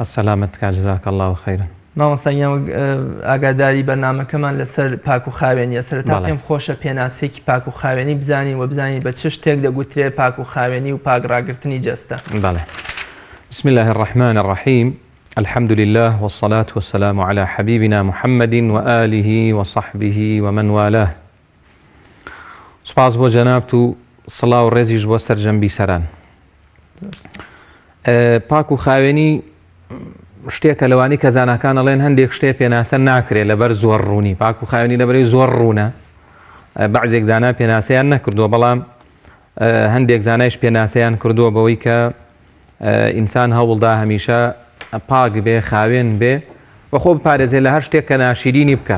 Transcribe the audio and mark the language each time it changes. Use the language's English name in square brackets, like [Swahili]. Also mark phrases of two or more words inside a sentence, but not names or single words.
[Arabic] سەلامت کە جەزاکە الله خەیرن. [Central Kurdish] مامۆستاگیان ئاگاداری بەرنامەکەمان لەسەر پاک و خاوێنیە. سەرەتا پێم خۆشە پێناسێکی پاک و خاوێنی بزانین و بزانین بە چ شتێک دەگوترێت پاک و خاوێنی و پاکڕاگرتنی جەستە. بەڵێ. [Arabic] بسم الله الرحمن الرحيم. الحمد لله والصلاة والسلام على حبيبنا محمد وآله وصحبه ومن والاه. [Central Kurdish] سپاس بۆ جەنابت و سڵاو و ڕێزیش بۆ سەرجەمبی سەران. پاک و خاوێنی شتێکە لەوانی کە زاناکان ئەڵێن هەندێک شتێ پێناسە ناکرێت لەبەر زۆر ڕوونی. پاک و خاوێنی لەبەرەوەی زۆر ڕوونە. بەعزێک زانا پێناسەیان نەکردووە بەڵام هەندێک زانایش پێناسەیان کردووە بەوەی کە ئینسان هەوڵدا هەمیشە پاک بێ خاوێن بێ و خۆ بپارێزێ لە هەر شتێک کە ناشیرینی بکە.